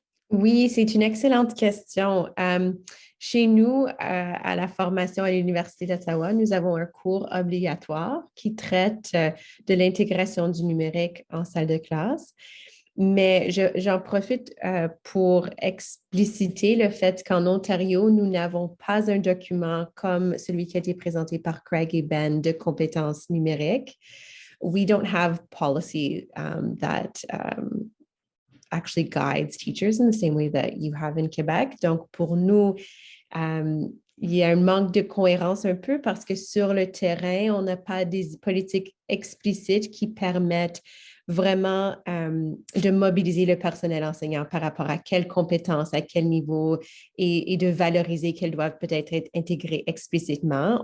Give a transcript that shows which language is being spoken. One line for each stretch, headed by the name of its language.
French: Oui, c'est une excellente question. Chez nous, à la formation à l'Université d'Ottawa, nous avons un cours obligatoire qui traite de l'intégration du numérique en salle de classe. Mais j'en profite pour expliciter le fait qu'en Ontario, nous n'avons pas un document comme celui qui a été présenté par Craig et Ben de compétences numériques.
English: We don't have policy that actually guides teachers in the same way that you have in Quebec.
French: Donc, pour nous, il y a un manque de cohérence un peu parce que sur le terrain, on n'a pas des politiques explicites qui permettent vraiment de mobiliser le personnel enseignant par rapport à quelles compétences, à quel niveau et de valoriser qu'elles doivent peut-être être intégrées explicitement.